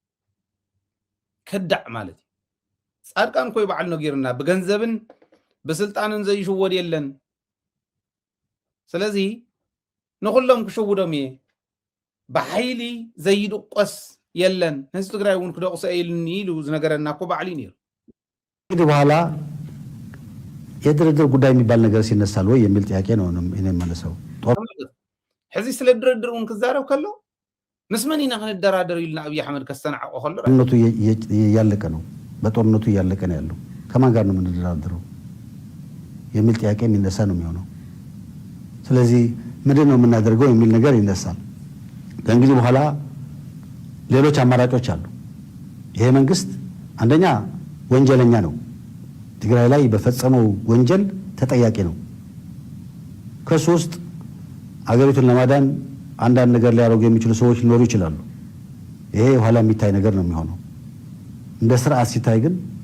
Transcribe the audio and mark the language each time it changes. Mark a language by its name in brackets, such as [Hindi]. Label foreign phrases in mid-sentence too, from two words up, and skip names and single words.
[Tigrinya] ከዳዕ ማለት እዩ ጻድቃን ኮይ በዓል ነጊርና ብገንዘብን ብስልጣንን ዘይሽወድ የለን ስለዚ ንኹሎም ክሽውዶም እየ ብሓይሊ ዘይድቆስ የለን ህዝቢ ትግራይ እውን ክደቁሰ ኢልኒ ኢሉ ዝነገረና እኮ ባዕሊ ነይሩ [Amharic] እንግዲህ በኋላ የድርድር ጉዳይ የሚባል ነገር ሲነሳል ወይ የሚል ጥያቄ ነው እኔ የምመልሰው [Tigrinya] ሕዚ ስለ ድርድር እውን ክዛረብ ከሎ ምስ መን ኢና ክንደራደር ኢልና አብይ አሕመድ ከስተናዓቆ ከሎ [Amharic] ጦርነቱ እያለቀ ነው በጦርነቱ እያለቀ ነው ያለው ከማን ጋር ነው የምንደራደረው የሚል ጥያቄ የሚነሳ ነው የሚሆነው ስለዚህ ምንድን ነው የምናደርገው የሚል ነገር ይነሳል። ከእንግዲህ በኋላ ሌሎች አማራጮች አሉ። ይሄ መንግስት አንደኛ ወንጀለኛ ነው። ትግራይ ላይ በፈጸመው ወንጀል ተጠያቂ ነው። ከሱ ውስጥ አገሪቱን ለማዳን አንዳንድ ነገር ሊያደርጉ የሚችሉ ሰዎች ሊኖሩ ይችላሉ። ይሄ ኋላ የሚታይ ነገር ነው የሚሆነው። እንደ ስርዓት ሲታይ ግን